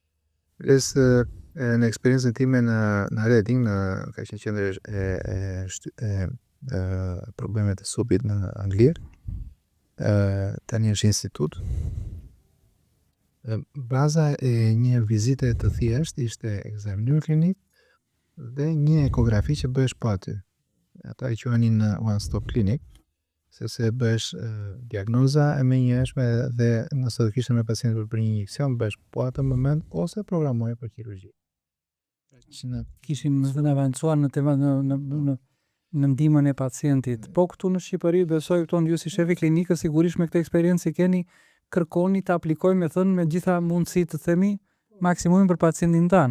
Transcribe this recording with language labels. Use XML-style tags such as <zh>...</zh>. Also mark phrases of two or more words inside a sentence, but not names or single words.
<sq>Në eksperiencën time në Reading, ka qenë qendër e problemet e supit në Angli, tani është institut. Baza e një vizite të thjeshtë ishte ekzaminim klinik dhe një ekografi që bëhesh pa aty. Ata i quhenin</sq> <en>one stop clinic,</en> <sq>sepse bëhesh diagnoza e menjëhershme dhe nëse do kishte me pacientin për një injeksion, bëhesh po atë moment ose programoje për kirurgji. Kishim të avancuar në tema në ndihmën e pacientit. Po këtu në Shqipëri besoj këtu ju si shefi klinikës sigurisht me këtë eksperiencë keni kërkoni të aplikojmë me gjitha mundësitë të themi maksimumin për pacientin tanë.</sq>